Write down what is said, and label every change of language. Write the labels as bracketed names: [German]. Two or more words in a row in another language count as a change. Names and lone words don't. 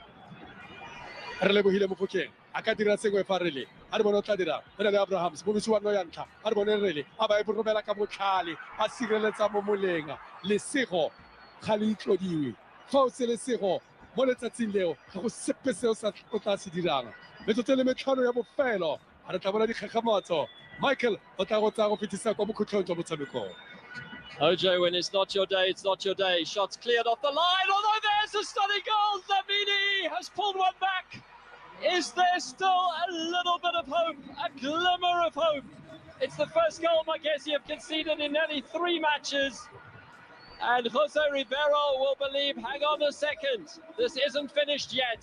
[Tswana] re lebohile Mofokeng a ka dira sengwe fa rele a re bone o tla dira re na le Abrahams mo wa no ya ntlha a re bone rele a ba e romela ka botlhale a sireletsa mo moleng lesego ga le itlodiwe fa o se lesego mo letsatsing leo ga go sepe seo o tla se dirang metsotso e le metlhano ya bofelo a re tla bona dikgakgamatso Michael o tla go tsaya go fetisa kwa bokhutlhong jwa motshamekong. [English] OJ, when it's not your day, it's not your day. Shots cleared off the line, although there's a stunning goal. Lamini has pulled one back. Is there still a little bit of hope, a glimmer of hope? It's the first goal Magesi have conceded in nearly 3 matches. And Jose Ribeiro will believe, hang on a second, this isn't finished yet.